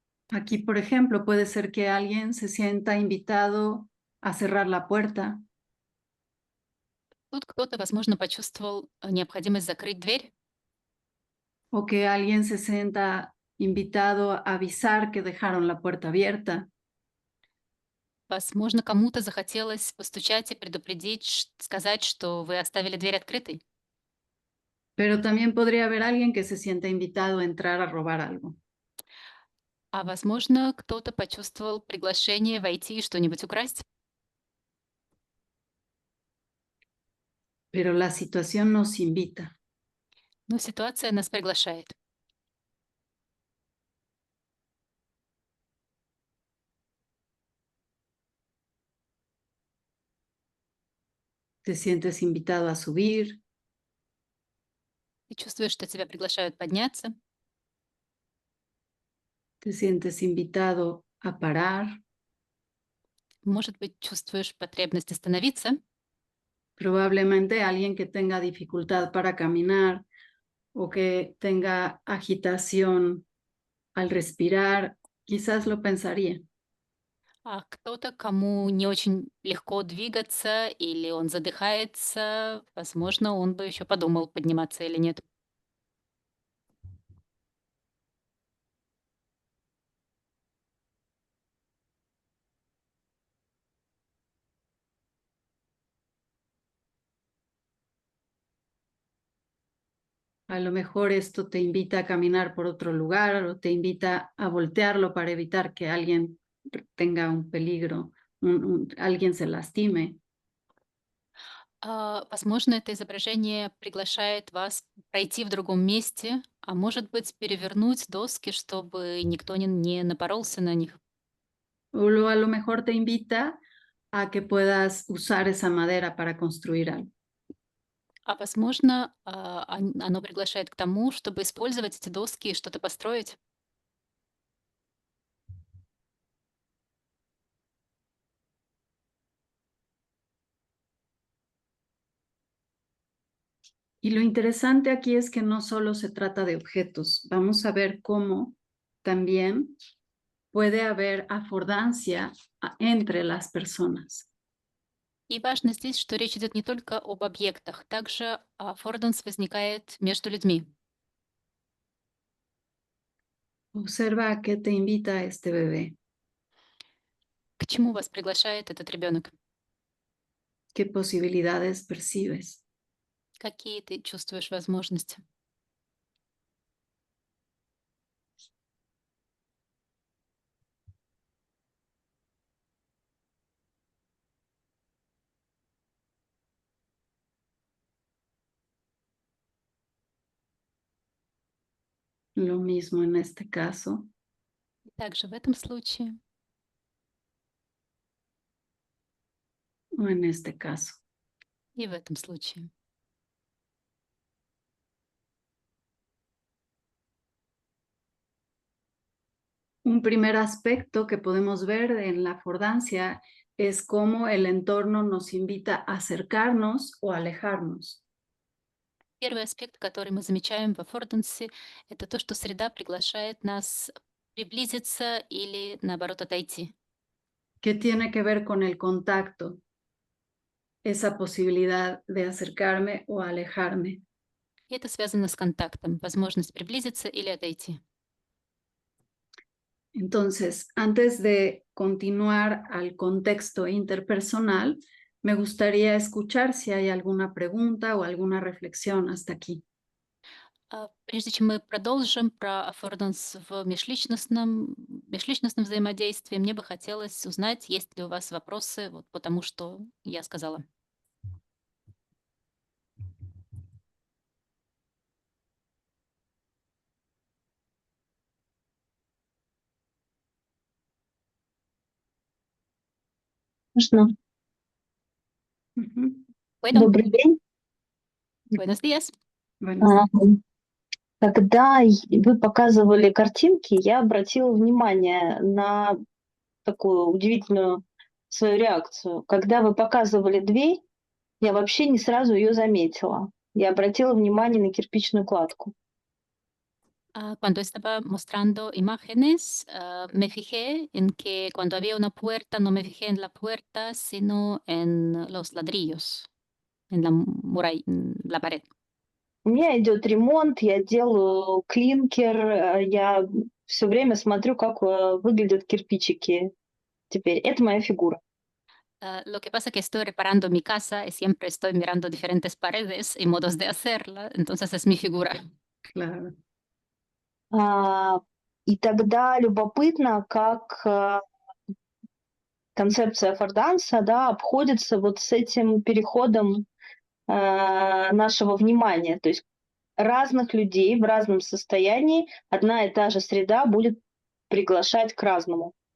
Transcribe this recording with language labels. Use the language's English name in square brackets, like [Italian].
[Spanish] Aquí, por ejemplo, puede ser que alguien se sienta invitado a cerrar la puerta [Russian] Тут кто-то, возможно, почувствовал необходимость закрыть дверь. [Spanish] o que alguien se sienta invitado a avisar que dejaron la puerta abierta. [Russian] Возможно, кому-то захотелось постучать и предупредить, сказать, что вы оставили дверь открытой. [Spanish] Pero también podría haber alguien que se sienta invitado a entrar a robar algo. [Russian] А возможно, кто-то почувствовал приглашение войти и что-нибудь украсть. [Spanish] Pero la situación nos invita. [Russian] Но ситуация нас приглашает. [Spanish] Te sientes invitado a subir, [Russian] Ты чувствуешь, что тебя приглашают подняться. [Spanish] te sientes invitado a parar. [Russian] Может быть, чувствуешь потребность остановиться. [Spanish] Probablemente alguien que tenga dificultad para caminar o que tenga agitación al respirar, quizás lo pensaría. [Russian] А кто-то, кому не очень легко двигаться или он задыхается, возможно, он бы еще подумал, подниматься или нет. [Spanish] A lo mejor esto te invita a caminar por otro lugar o te invita a voltearlo para evitar que alguien tenga un peligro, alguien se lastime. [Russian] Возможно, это изображение приглашает вас пройти в другом месте, а может быть, перевернуть доски, чтобы никто не напоролся на них. [Spanish] A lo mejor te invita a que puedas usar esa madera para construir algo. [Russian] А возможно, оно приглашает к тому, чтобы использовать эти доски и что-то построить. [Spanish] Y lo interesante aquí es que no solo se trata de objetos, vamos a ver cómo también puede haber afordancia entre las personas. [Russian] И важно здесь, что речь идет не только об объектах, также аффорданс возникает между людьми. [Spanish] Observa a qué te invita este bebé, [Russian] К чему вас приглашает этот ребенок? [Spanish] qué posibilidades percibes. [Russian] Какие ты чувствуешь возможности? [Spanish] Lo mismo en este caso [Russian] И также в этом случае [Spanish] o en este caso. [Russian] и в этом случае. [Spanish] Un primer aspecto que podemos ver en la afordancia es cómo el entorno nos invita a acercarnos o alejarnos. [Russian] Первый аспект, который мы замечаем в аффордансе, это то, что среда приглашает нас приблизиться или, наоборот, отойти. [Spanish] Que tiene que ver con el contacto, esa posibilidad de acercarme o alejarme. [Russian] И это связано с контактом, возможность приблизиться или отойти. [Spanish] Entonces, antes de continuar al contexto interpersonal, me gustaría escuchar si hay alguna pregunta o alguna reflexión hasta aquí. [Russian] Прежде чем мы продолжим про аффорданс в межличностном взаимодействии, мне бы хотелось узнать, есть ли у вас вопросы вот по тому, что я сказала. Можно? Ujú. [Spanish] Bueno, [Russian] Добрый день. [Spanish] buenos días. Buenos А, días. [Russian] Когда вы показывали картинки, я обратила внимание на такую удивительную свою реакцию. Когда вы показывали дверь, я вообще не сразу ее заметила. Я обратила внимание на кирпичную кладку. [Spanish] Cuando estaba mostrando imágenes, me fijé en que cuando había una puerta, no me fijé en la puerta, sino en los ladrillos, en la pared. [Russian] У меня идет ремонт, я делаю клинкер, я все время смотрю, как выглядят кирпичики теперь. Это моя фигура. [Spanish] Lo que pasa es que estoy reparando mi casa y siempre estoy mirando diferentes paredes y modos de hacerla, entonces es mi figura. Claro. [Russian] А, И тогда любопытно, как концепция аффорданса, да, обходится вот с этим переходом нашего внимания. То есть разных людей в разном состоянии одна и та же среда будет приглашать к разному.